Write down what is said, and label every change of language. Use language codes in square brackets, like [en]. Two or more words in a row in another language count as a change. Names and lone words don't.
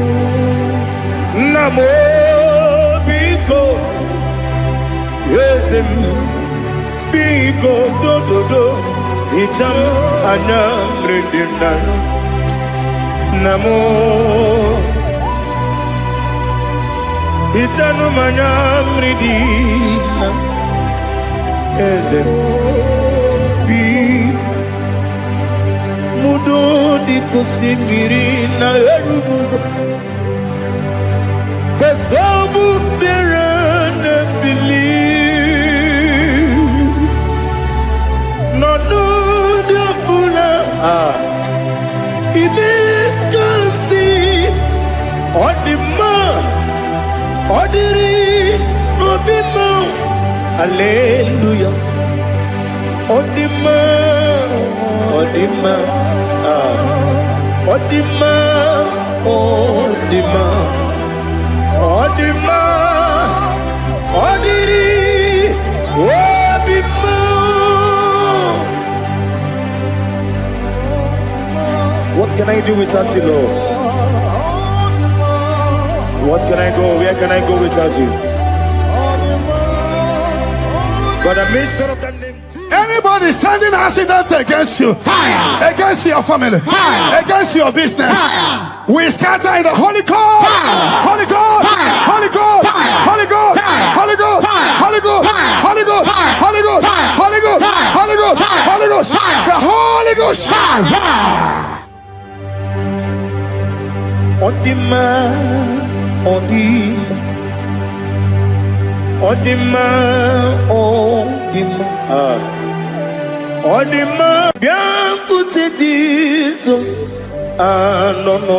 [en] namo biko Yesem biko do itam anam rendinan namo itanu manam redina yesem biko mudo di kusingiri na erubuzo kesobu berene bili Ibi kansi odima odiri obima hallelujah odima odima odima odima odima odiri obima. What can I do without you, Lord? What can I go? Where can I go without you? But I made sure of that name. Anybody sending accidents against you, fire. Against your family, fire. Against your business, fire. We scatter in the Holy Ghost, Holy Ghost, Holy Ghost, Holy Ghost, Holy Ghost, Holy Ghost, Holy Ghost, Holy Ghost, Holy Ghost, Holy Ghost, Holy Ghost, the Holy Ghost. Odima, odima, odima, odima, odima. Bianco te Jesus, no.